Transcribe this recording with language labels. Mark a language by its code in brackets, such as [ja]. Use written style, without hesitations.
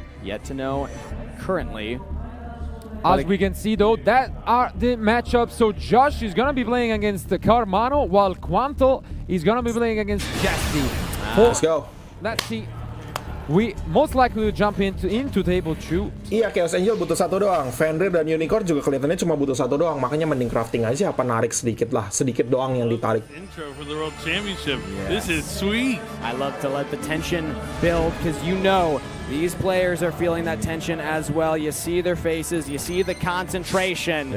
[en] Yet to know currently. As we can see though, that are the matchups. So Josh is gonna be playing against Carmano, while Quantal is gonna be playing against Jesse. Let's go. Let's see. We most likely will jump into table 2. [id] Iya, Chaos Angel butuh satu doang. Fenrir dan Unicorn juga kelihatannya cuma butuh satu doang. Makanya mending crafting aja, apa narik sedikit lah. Sedikit doang yang ditarik. [en] Intro for the World Championship. This is sweet. I love to let the tension build because you know these players are feeling that tension as well. You see their faces, you see the concentration.